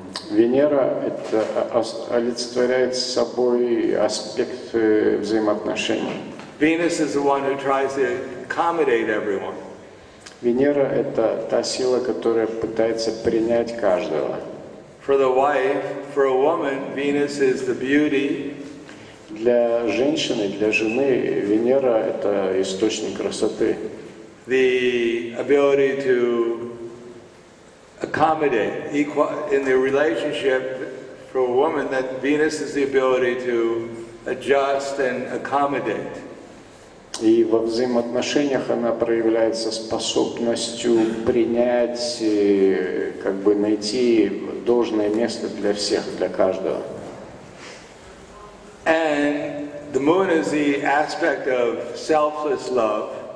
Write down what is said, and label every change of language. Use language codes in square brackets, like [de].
[ru] Венера это олицетворяет собой аспект взаимоотношений. [en] Venus is the one who tries to accommodate everyone. [ru] Венера это та сила, которая пытается принять каждого. [en] For the wife, for a woman, Venus is the beauty. [ru] Для женщины, для жены Венера это источник красоты. [en] The ability to accommodate in the relationship for a woman, that Venus is the ability to adjust and accommodate. [ru] И во взаимоотношениях она проявляется способностью принять, как бы найти должное место для всех, для каждого. [en] And the moon is the aspect of selfless love.